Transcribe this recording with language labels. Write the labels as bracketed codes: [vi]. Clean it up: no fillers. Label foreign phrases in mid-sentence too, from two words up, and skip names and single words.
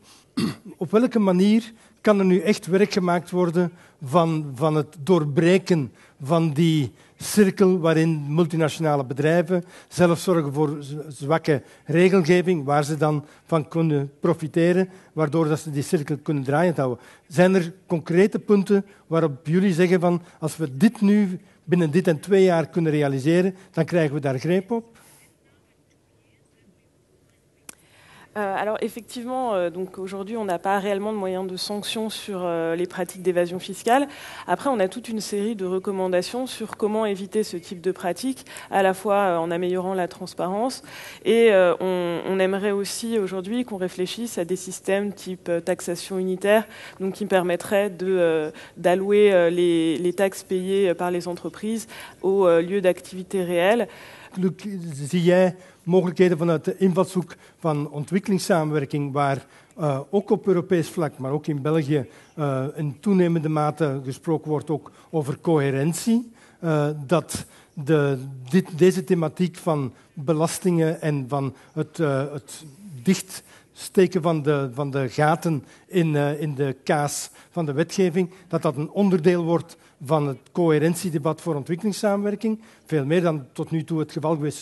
[nl] Op welke manier kan er nu echt werk gemaakt worden van het doorbreken van die cirkel waarin multinationale bedrijven zelf zorgen voor zwakke regelgeving, waar ze dan van kunnen profiteren, waardoor dat ze die cirkel kunnen draaiend houden. Zijn er concrete punten waarop jullie zeggen van als we dit nu binnen dit en 2 jaar kunnen realiseren, dan krijgen we daar greep op? [fr] Alors effectivement, donc aujourd'hui on n'a pas réellement de moyens de sanction sur les pratiques d'évasion fiscale. Après on a toute une série de recommandations sur comment éviter ce type de pratiques, à la fois en améliorant la transparence et on aimerait aussi aujourd'hui qu'on réfléchisse à des systèmes type taxation unitaire, donc qui permettraient d'allouer les taxes payées par les entreprises au lieu d'activité réelle. [nl] Zie jij mogelijkheden vanuit de invalshoek van ontwikkelingssamenwerking, waar ook op Europees vlak, maar ook in België in toenemende mate gesproken wordt ook over coherentie, dat deze thematiek van belastingen en van het dichtsteken van de gaten in de kaas van de wetgeving, dat een onderdeel wordt van het coherentiedebat voor ontwikkelingssamenwerking, veel meer dan tot nu toe het geval geweest is.